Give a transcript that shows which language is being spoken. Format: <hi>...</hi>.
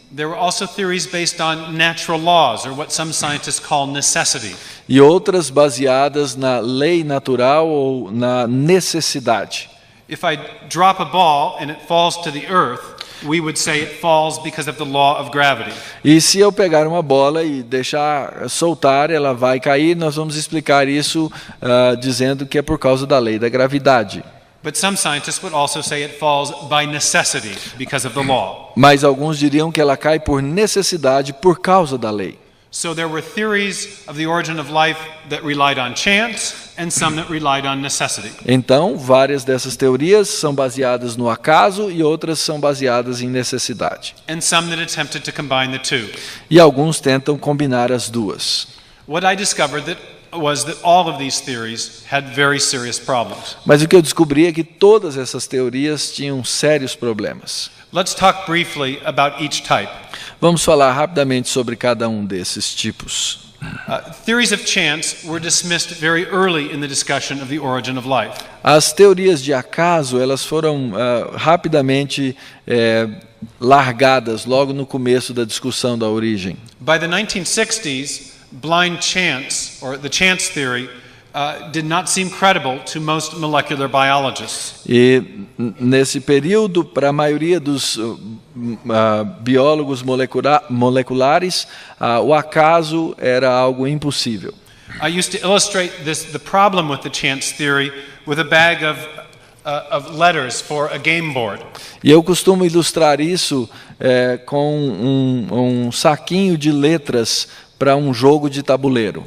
<en>There were also theories based on natural laws, or what some scientists call necessity.</en> <pt>E outras baseadas na lei natural ou na necessidade.</pt> <en>If I drop a ball and it falls to the earth, we would say it falls because of the law of gravity.</en> <pt>E se eu pegar uma bola e deixar soltar, ela vai cair. Nós vamos explicar isso dizendo que é por causa da lei da gravidade.</pt> <en>But some scientists would also say it falls by necessity because of the law.</en> <pt>Mas alguns diriam que ela cai por necessidade por causa da lei.</pt> <en>So there were theories of the origin of life that relied on chance and some that relied on necessity.</en> <pt>Então, várias dessas teorias são baseadas no acaso e outras são baseadas em necessidade.</pt> <en>And some that attempted to combine the two.</en> <pt>E alguns tentam combinar as duas.</pt> <en>What I discovered was that all of these theories had very serious problems.</en> <pt>Mas o que eu descobri é que todas essas teorias tinham sérios problemas.</pt> <en>Let's talk briefly about each type.</en> <pt>Vamos falar rapidamente sobre cada um desses tipos.</pt> <en>Theories of chance were dismissed very early in the discussion of the origin of life.</en> <pt>As teorias de acaso, elas foram rapidamente largadas logo no começo da discussão da origem.</pt> <en>By the 1960s, blind chance, or the chance theory, did not seem credible to most molecular biologists.</en> <pt>E nesse período, para a maioria dos biólogos moleculares, o acaso era algo impossível.</pt> <en>I used to illustrate the problem with the chance theory with a bag of letters for a game board.</en> <pt>E eu costumo ilustrar isso com um saquinho de letras para um jogo de tabuleiro.</pt>